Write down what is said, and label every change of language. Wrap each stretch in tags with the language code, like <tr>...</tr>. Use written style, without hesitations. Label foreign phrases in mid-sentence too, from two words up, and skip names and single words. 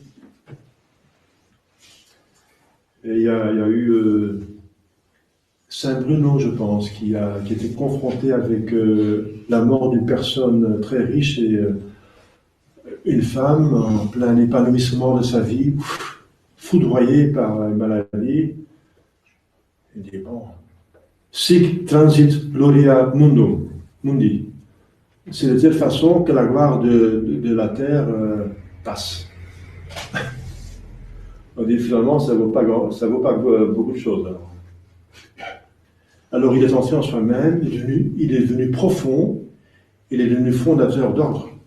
<fr>Et il y a eu Saint Bruno, je pense, qui était confronté avec la mort d'une personne très riche et une femme en plein épanouissement de sa vie, foudroyée par une maladie. Il dit, bon,</fr> <la>sic transit gloria mundi.</la> <fr>C'est de telle façon que la gloire de la terre passe. On dit finalement, ça vaut pas beaucoup de choses. Alors il est entré en soi-même, il est devenu profond, il est devenu fondateur d'ordre.</fr>